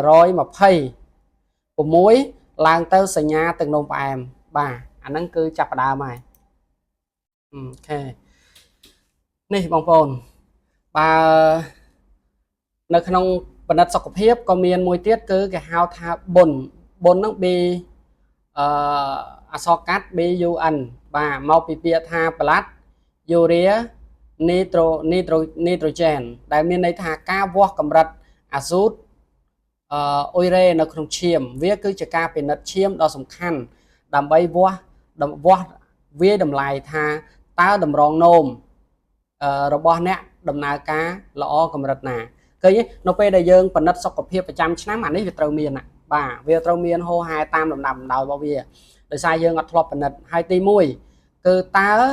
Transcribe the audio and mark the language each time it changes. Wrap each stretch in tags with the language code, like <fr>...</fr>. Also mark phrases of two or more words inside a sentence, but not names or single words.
<km>126 ឡើងទៅសញ្ញាទឹកនោមផ្អែមបាទអាហ្នឹងគឺចាប់ផ្ដើមហើយអូខេនេះបងប្អូនបើនៅក្នុងពិនិត្យសុខភាពក៏មានមួយទៀតគឺគេហៅថាបុណ្យហ្នឹង B អក្សរកាត់ BUN បាទមកពីពាក្យថា</km> <en>blood urea nitrogen</en> <km>ដែលមានន័យថាការវាស់ កម្រិតអាស៊ូតអ៊ុយរ៉េនៅក្នុងឈាមវាគឺជាការពិនិត្យឈាមដ៏សំខាន់ដើម្បីវាស់វាតម្លៃថាតើតម្រងនោមរបស់អ្នកដំណើរការល្អកម្រិតណាឃើញនៅពេលដែលយើងពិនិត្យសុខភាពប្រចាំឆ្នាំអានេះវាត្រូវមានបាទវាត្រូវមានហូរហែតាមលំដាប់លំដោយរបស់វាដោយសារយើងអត់ធ្លាប់ពិនិត្យហើយទី1គឺតើ</km>